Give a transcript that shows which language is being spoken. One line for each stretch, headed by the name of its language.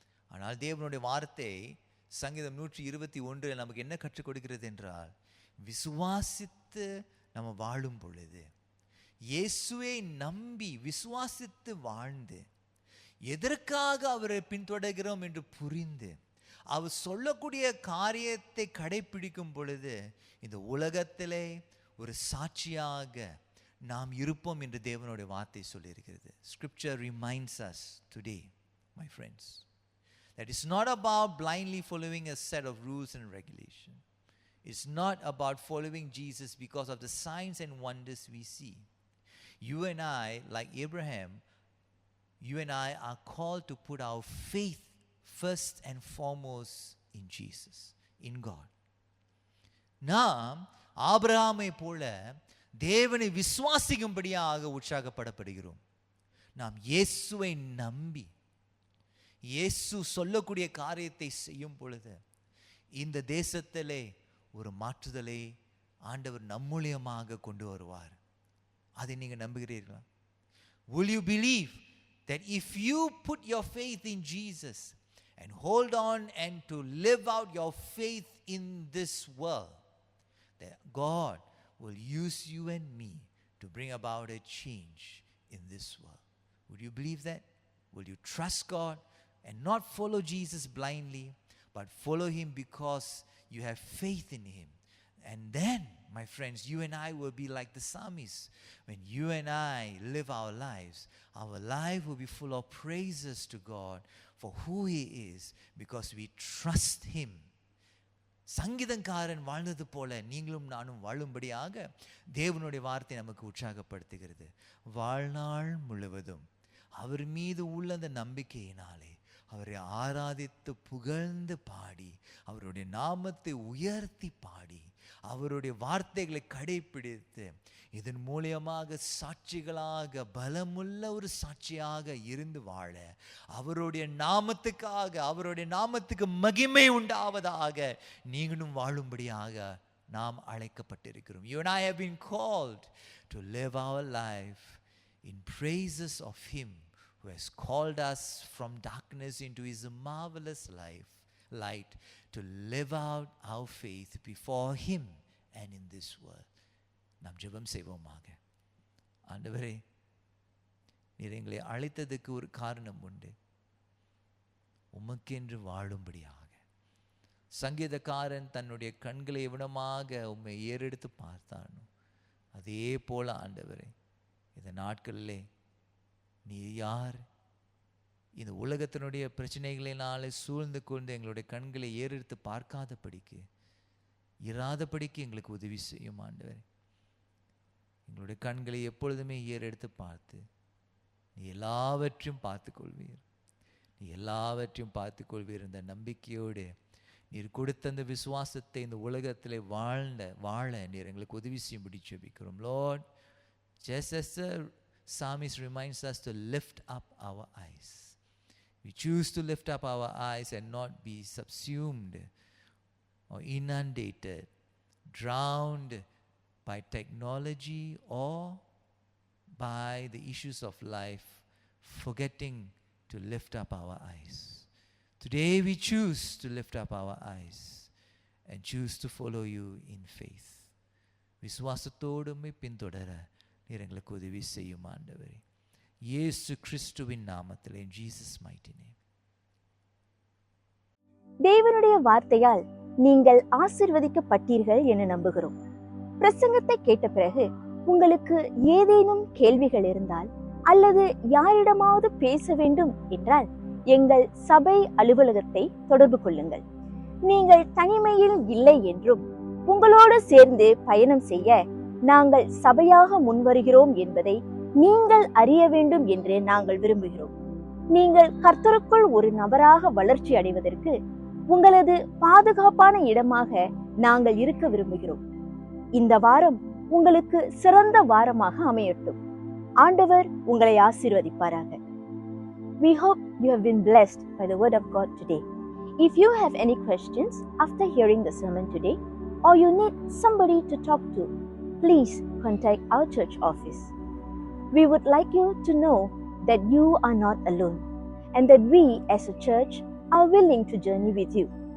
Tamil: ஆனால் தேவனுடைய வார்த்தை சங்கீதம் 121 நமக்கு என்ன கற்றுக் கொடுக்கிறது என்றால், விசுவாசித்து நம்ம வாழும் பொழுது, இயேசுவை நம்பி விசுவாசித்து வாழ்ந்து எதற்காக அவரை பின்தொடர்கிறோம் என்று புரிந்து அவர் சொல்லக்கூடிய காரியத்தை கடைபிடிக்கும் பொழுது இந்த உலகத்திலே ஒரு சாட்சியாக நாம் இருப்போம் என்று தேவனுடைய வார்த்தை சொல்லியிருக்கிறது.
English: Scripture reminds us today, my friends, that it's not about blindly following a set of rules and regulations. It's not about following Jesus because of the signs and wonders we see. You and I, like Abraham, you and I are called to put our faith first and foremost in Jesus, in God.
Tamil: நாம் ஆபிரகாமை போல தேவனை விசுவாசிக்கும்படியாக உற்சாகப்படப்படுகிறோம். நாம் இயேசுவை நம்பி இயேசு சொல்லக்கூடிய காரியத்தை செய்யும் பொழுது இந்த தேசத்திலே ஒரு மாற்றுதலை ஆண்டவர் நம்மூலியமாக கொண்டு வருவார். அதை நீங்க நம்புகிறீர்களா?
English: Will you believe that if you put your faith in Jesus and hold on and to live out your faith in this world, that God will use you and me to bring about a change in this world? Would you believe that? Will you trust God and not follow Jesus blindly, but follow him because you have faith in him? And then My friends, you and I will be like the psalmist. When you and I live our life will be full of praises to God for who He is, because we trust Him.
Tamil: சங்கீதக்காரன் வாழ்ந்தது போல நீங்களும் நானும் வாழும்படியாக தேவனுடைய வார்த்தை நமக்கு உற்சாகப்படுத்துகிறது. வாழ்நாள் முழுவதும் அவர் மீது உள்ள அந்த நம்பிக்கையினாலே அவரை ஆராதித்து புகழ்ந்து பாடி, அவருடைய நாமத்தை உயர்த்தி பாடி, அவருடைய வார்த்தைகளை கடைபிடித்து, இதன் மூலியமாக சாட்சிகளாக பலமுள்ள ஒரு சாட்சியாக இருந்து வாழ, அவருடைய நாமத்துக்காக, அவருடைய நாமத்துக்கு மகிமை உண்டாவதாக நீங்களும் வாழும்படியாக நாம் அழைக்கப்பட்டிருக்கிறோம்.
English: You and I have been called to live our life in praises of Him who has called us from darkness into His marvelous light, to live out our faith before Him and in this world.
Tamil: நாம் ஜெபம் செய்வோமாக. ஆண்டவரே, நீர் எங்களை அழைத்ததுக்கு ஒரு காரணம் உண்டு. உமக்கென்று வாழும்படியாக. சங்கீதக்காரன் தன்னுடைய கண்களை எவனமாக உம்மை ஏறெடுத்து பார்த்தானோ அதே போல ஆண்டவரே, இந்த நாட்களிலே நீர் யார்? இந்த உலகத்தினுடைய பிரச்சனைகளினாலே சூழ்ந்து கொண்டு எங்களுடைய கண்களை ஏறெடுத்து பார்க்காதபடிக்கு, இராதபடிக்கு எங்களுக்கு உதவி செய்யும் ஆண்டவரே. எங்களுடைய கண்களை எப்பொழுதுமே ஏறெடுத்து பார்த்து, நீ எல்லாவற்றையும் பார்த்துக்கொள்வீர், நீ எல்லாவற்றையும் பார்த்துக்கொள்வீர் என்ற நம்பிக்கையோடு நீர் கொடுத்த அந்த விசுவாசத்தை இந்த உலகத்தில் வாழ நீர் எங்களுக்கு உதவி செய்யும்படி ஜெபிக்கிறோம்.
English: Lord, just as the psalmist reminds us to lift up our eyes, we choose to lift up our eyes and not be subsumed or inundated, drowned by technology or by the issues of life, forgetting to lift up our eyes. Today we choose to lift up our eyes and choose to follow you in faith.
Tamil: விசுவாசத்தோடுமே பின்தொடர நீர் எங்களுக்கு உதவி செய்யும் ஆண்டவரே. இயேசு கிறிஸ்துவின் நாமத்தில்,
English: in Jesus mighty name.
Tamil: தேவனுடைய வார்த்தையால் நீங்கள் ஆசீர்வதிக்கப்பட்டீர்கள் என நம்புகிறோம். பிரசங்கத்தை கேட்ட பிறகு உங்களுக்கு ஏதேனும் கேள்விகள் இருந்தால் அல்லது யாரிடமாவது பேச வேண்டும் என்றால் எங்கள் சபை அலுவலகத்தை தொடர்பு கொள்ளுங்கள். நீங்கள் தனிமையில் இல்லை என்றும் உங்களோடு சேர்ந்து பயணம் செய்ய நாங்கள் சபையாக முன்வருகிறோம் என்பதை நீங்கள் அறிய வேண்டும் என்று நாங்கள் விரும்புகிறோம். நீங்கள் கர்த்தருக்குள் ஒரு நபராக வளர்ச்சி அடைவதற்கு உங்களது பாதுகாப்பான இடமாக நாங்கள் இருக்க விரும்புகிறோம். இந்த வாரம் உங்களுக்கு சிறந்த வாரமாக அமையட்டும். ஆண்டவர் உங்களை ஆசீர்வதிப்பாராக.
English: We hope you have been blessed by the word of God today. If you have any questions after hearing the sermon today, or you need somebody to talk to, please contact our church office. We would like you to know that you are not alone and that we as a church are willing to journey with you.